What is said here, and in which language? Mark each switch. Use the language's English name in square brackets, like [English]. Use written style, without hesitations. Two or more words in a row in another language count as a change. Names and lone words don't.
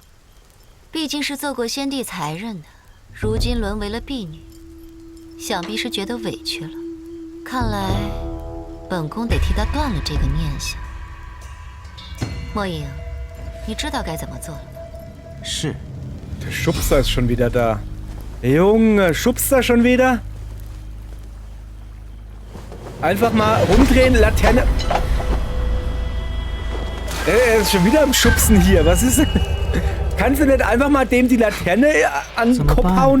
[Chinese] 毕竟是做过先帝才人的，如今沦为了婢女，想必是觉得委屈了。看来本宫得替她断了这个念想。莫影，你知道该怎么做了吗？是。 [German] Der Schubser ist schon wieder da. Junge, Schubser schon wieder? Einfach mal rumdrehen, Laterne. Er ist schon wieder am Schubsen hier. Was ist denn? Kannst du nicht einfach mal dem die Laterne an den Kopf hauen?